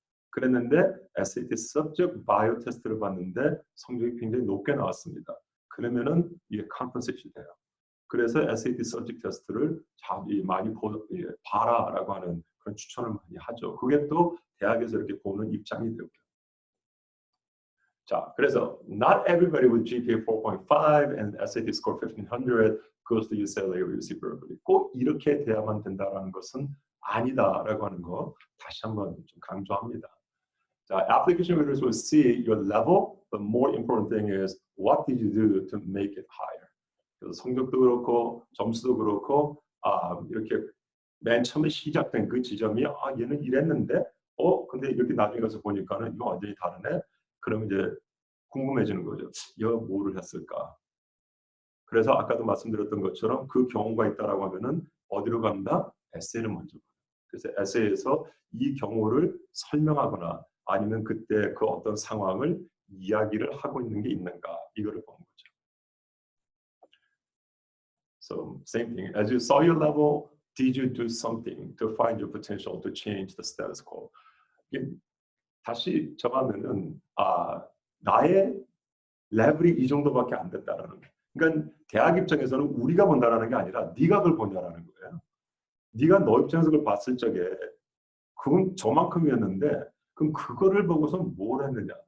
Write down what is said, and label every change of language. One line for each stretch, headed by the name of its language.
Korean: 그랬는데 SAT subject Bio 테스트를 봤는데 성적이 굉장히 높게 나왔습니다. 그러면은 이게 컴pensation이 돼요. 그래서 SAT subject 테스트를 많이 봐라라고 하는 그런 추천을 많이 하죠. 그게 또 대학에서 이렇게 보는 입장이 되고요. 자, 그래서
English: not everybody with GPA 4.5 and SAT score 1500 goes to UCLA or UC Berkeley.
Korean: 꼭 이렇게 돼야만 된다라는 것은 아니다라고 하는 거 다시 한번 좀 강조합니다.
English: 자, application readers will see your level, but more important thing is what did you do to make it higher.
Korean: 그래서 성적도 그렇고 점수도 그렇고 이렇게 맨 처음에 시작된 그 지점이 얘는 이랬는데 근데 이렇게 나중에 가서 보니까는 이거 완전히 다르네. 그러면 이제 궁금해지는 거죠. 얘가 뭐를 했을까? 그래서 아까도 말씀드렸던 것처럼 그 경우가 있다라고 하면은 어디로 간다? 에세이를 먼저. 그래서 에세이에서 이 경우를 설명하거나 아니면 그때 그 어떤 상황을 이야기를 하고 있는 게 있는가 이거를 보는 거죠.
English: So same thing. As you saw your level, did you do something to find your potential to change the status quo?
Korean: 다시 정하면은 나의 레벨이 이 정도밖에 안 됐다라는 거. 그러니까 대학 입장에서는 우리가 본다라는 게 아니라 네가 그걸 본다라는 거예요. 네가 너 입장에서 그걸 봤을 적에 그건 저만큼이었는데 그럼 그거를 보고서 뭘 했느냐.